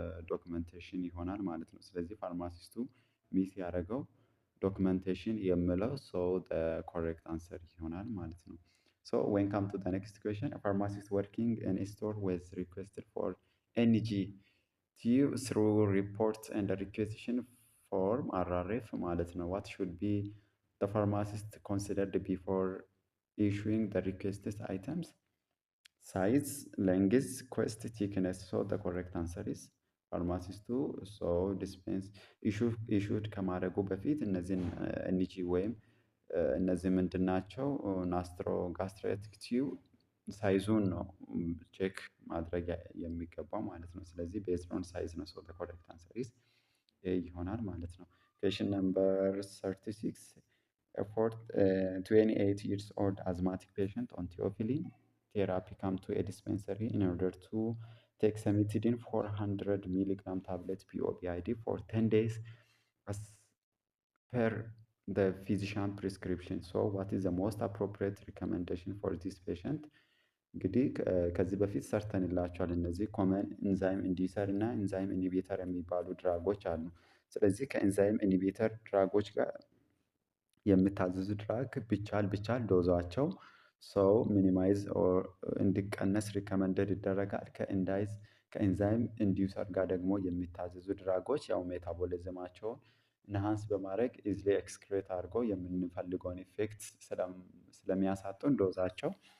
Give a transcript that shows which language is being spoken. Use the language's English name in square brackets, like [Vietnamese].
[Amharic] ዶክመንቴሽን ይሆናል ማለት ነው። ስለዚህ ፋርማሲስቱ ሚስ ያደረገው ዶክመንቴሽን የምለው [English] the correct answer [Amharic] ይሆናል ማለት ነው። [English] So when come to the next question, a pharmacist working in a store was requested for NG through reports and a requisition form RRF [Amharic] ማለት ነው። [English] What should be the pharmacist considered before issuing the requested items? Size, length, quest, thickness. So the correct answer is [Amharic] ፋርማሲስቱ ዲስፔንስ ኢሹድ ከማድረጉ በፊት እነዚህን ኤንጂ ወይም እነዚህ ምንድን ናቸው? ናስትሮ ጋስትሬቲክ ቲዩብ ሳይዙን ነው ቼክ ማድረግ የሚገባው ማለት ነው። ስለዚህ ቤዝድ ኦን ሳይዝ ነው። ሶ ዘ ኮሬክት አንሰር ኢዝ ኤ ይሆናል ማለት ነው። ኩዌስችን ነምበር 36 [English] 28 years old asthmatic patient on theophylline therapy come to a dispensary in order to take cimetidine 400 milligram tablet POBID for 10 days as per the physician prescription. So what is the most appropriate recommendation for this patient? [Amharic] እንግዲህ ከዚህ በፊት ሰርተንላቸዋል። እነዚህ ኮመን ኢንዛይም ኢንዲሰር እና ኢንዛይም ኢኒቤተር የሚባሉ ድራጎች አሉ። ስለዚህ ከኢንዛይም ኢኒቤተር ድራጎች ጋር የምታዘዙ ድራግ ቢቻል ዶዛቸው ሚኒማይዝ እንዲቀነስ ሪከመንደድ ይደረጋል። ከኢንዛይም ኢንዲዩሰር ጋር ደግሞ የሚታዘዙ ድራጎች ያው ሜታቦሊዝማቸውን ኢንሃንስ በማድረግ ኢዝሊ ኤክስክሬት አድርጎ የምንፈልገውን ኢፌክት ስለሚያሳጡን ዶዛቸው